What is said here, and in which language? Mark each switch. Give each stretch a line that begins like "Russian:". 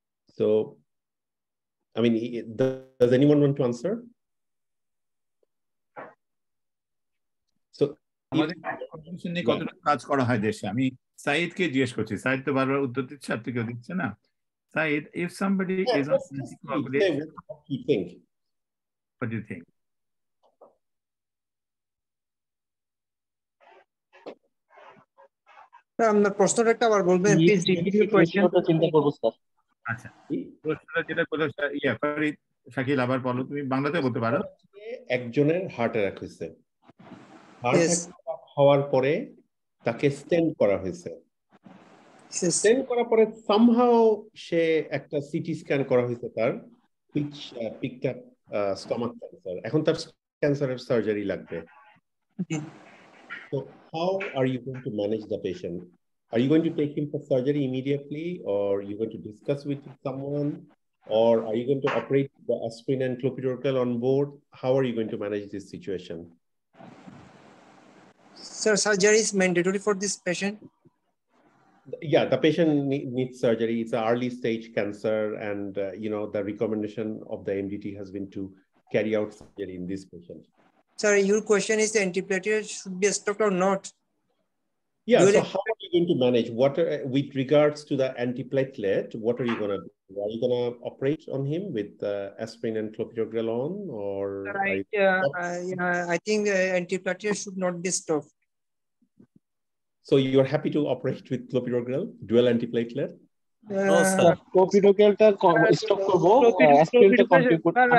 English: So, I mean, does anyone want to answer? So,
Bangla: আমাদের commission নিয়ে কতটা কাজ করা হয় দেশে, আমি সাইদকে জিজ্ঞেস করছি। সাইদ তো বারবার উত্তর দিচ্ছে, আপনি কেউ দিচ্ছে না।
English: Said, if somebody is on anticoagulation, what do you think? What do you think?
Bangla: আপনার প্রশ্নটা একটা আবার বলবেন প্লিজ,
English: Repeat your question.
Bangla: চিন্তা করব স্যার। আচ্ছা, প্রশ্নটা যেটা বলো ফরিদ শাকিল, আবার বলো, তুমি বাংলাতে বলতে পারো। একজনের হার্ট অ্যাটাক হয়েছে, হার্ট অ্যাটাক হওয়ার পরে তাকে স্টেন্ট করা হয়েছে। স্টেন্ট করার পরে সামহাও সে একটা সিটি স্ক্যান করা হয়েছে তার,
English: which picked up stomach cancer.
Bangla: এখন তার ক্যান্সারের সার্জারি লাগবে।
English: So how are you going to manage the patient? Are you going to take him for surgery immediately, or are you going to discuss with someone, or are you going to operate the aspirin and clopidogrel on board? How are you going to manage this situation? Sir, surgery is mandatory for this patient? Yeah, the patient needs surgery. It's an early stage cancer, and the recommendation of the MDT has been to carry out surgery in this patient. Sir, your question is the antiplatelet should be stopped or not? Yeah, so how are you going to manage with regards to the antiplatelet? What are you going to do? Are you going to operate on him with aspirin and clopidogrel on, or? I think the antiplatelet should not be stopped. So you're happy to operate with clopidogrel, dual antiplatelet? No, sir.
Bangla: Clopidogrelটা stop করব, অ্যাসপিরিনটা continue করব।